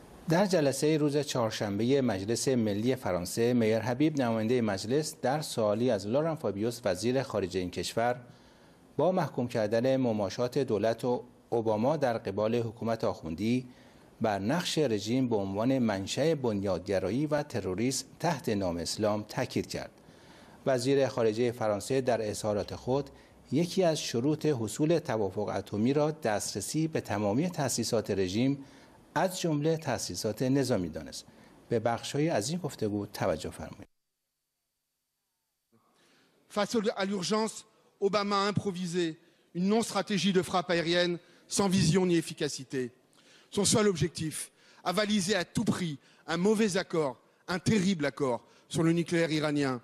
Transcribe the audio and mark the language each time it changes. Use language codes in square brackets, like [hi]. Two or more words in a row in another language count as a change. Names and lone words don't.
[fa] در جلسه روز چهارشنبه مجلس ملی فرانسه، میر حبیب نماینده مجلس در سوالی از لوران فابیوس وزیر خارجه این کشور با محکوم کردن مماشات دولت اوباما در قبال حکومت آخوندی بر نقش رژیم به عنوان منشأ بنیادگرایی و تروریسم تحت نام اسلام تاکید کرد. وزیر خارجه فرانسه در اظهارات خود یکی از شروط حصول توافق اتمی را دسترسی به تمامی تأسیسات رژیم از جمله تأسیسات نظامی دانست. به بخش‌های از این گفتگو توجه فرمایید. [fr] Face à l'urgence, Obama a improvisé une non-stratégie de frappe aérienne sans vision ni efficacité. Son seul objectif, avaliser à tout prix un mauvais accord, un terrible accord sur le nucléaire iranien.